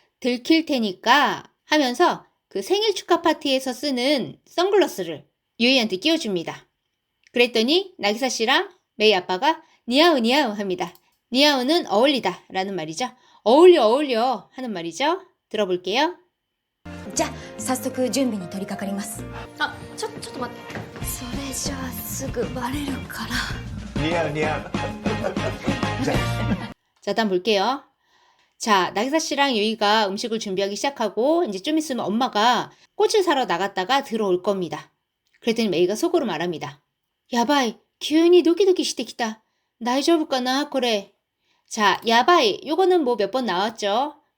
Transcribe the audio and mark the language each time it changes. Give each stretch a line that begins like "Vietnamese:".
Korean: 들킬 테니까 하면서 그 생일 축하 파티에서 쓰는 선글라스를 유이한테 끼워줍니다. 그랬더니 나기사 씨랑 메이 아빠가 니아우 니아우 합니다. 니아우는 어울리다 라는 말이죠. 어울려 하는 말이죠. 들어볼게요.
Japanese: じゃあ早速準備に取り掛かります。あ、ちょっと待って。それじゃあすぐバレるから。
Korean: 니아. 자, 다음 볼게요. 자, 나기사 씨랑 유이가 음식을 준비하기 시작하고 이제 좀 있으면 엄마가 꽃을 사러 나갔다가 들어올 겁니다. 그랬더니 메이가 속으로 말합니다. 야바이, 기운이 도키도키 してきた. 다이저부까나 그래. 자, 야바이, 요거는 뭐 몇 번 나왔죠?